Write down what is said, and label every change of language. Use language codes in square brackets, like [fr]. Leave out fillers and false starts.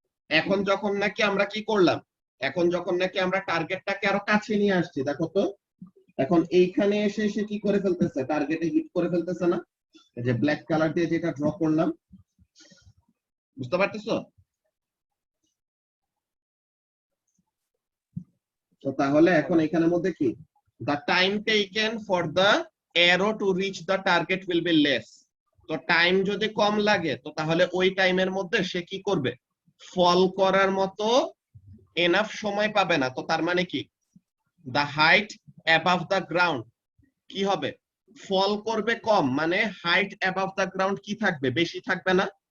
[bn] এখন যখন নাকি আমরা কি করলাম, এখন যখন নাকি আমরা টার্গেটটাকে আরো কাছে নিয়ে আসছি, দেখো তো এখন এইখানে এসে সে কি করে ফেলতেছে? টার্গেটে হিট করে ফেলতেছে না? এই যে ব্ল্যাক কালার দিয়ে যেটা ড্র করলাম, বুঝতে পারতেছো? তো তাহলে এখন এখানের মধ্যে কি, [en] the time taken for the arrow to reach the target will be less. [bn] তো টাইম যদি কম লাগে, তো তাহলে ওই টাইমের মধ্যে সে কি করবে? ফল করার মতো এনাফ সময় পাবে না। তো তার মানে কি, [en] the height above the ground [bn] কি হবে? ফল করবে কম, মানে হাইট [en] above the ground [bn] কি থাকবে? বেশি থাকবে না?